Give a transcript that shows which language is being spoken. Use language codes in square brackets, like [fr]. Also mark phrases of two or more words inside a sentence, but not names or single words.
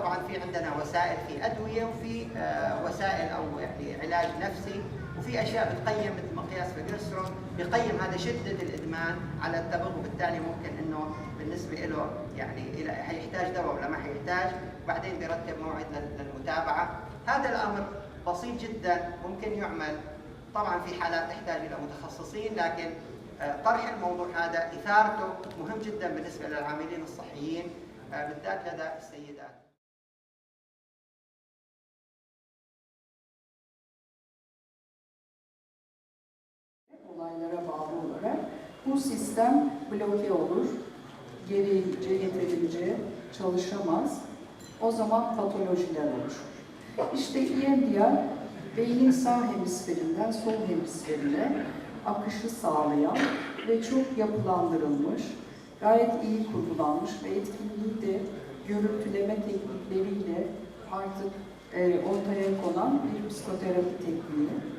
[ar] طبعا في عندنا وسائل، في أدوية وفي وسائل أو يعني علاج نفسي، وفي أشياء بتقيم مثل مقياس فيجرسترون بيقيم هذا شدة الإدمان على التبغ، وبالتالي ممكن إنه بالنسبة له يعني حيحتاج دواء ولا ما حيحتاج، وبعدين بيرتب موعد للمتابعة. هذا الأمر بسيط جدا ممكن يعمل. طبعا في حالات تحتاج إلى متخصصين، لكن طرح الموضوع هذا إثارته مهم جدا بالنسبة للعاملين الصحيين بالذات لدى السيدات. [tr] Olaylara bağlı olarak bu sistem bloke olur, geri getirileceği çalışamaz. O zaman patolojiler oluşur. İşte EMDR, beynin sağ hemisferinden sol hemisferine akışı sağlayan ve çok yapılandırılmış, gayet iyi kurgulanmış ve etkinliği de görüntüleme teknikleriyle artık ortaya konan bir psikoterapi tekniği.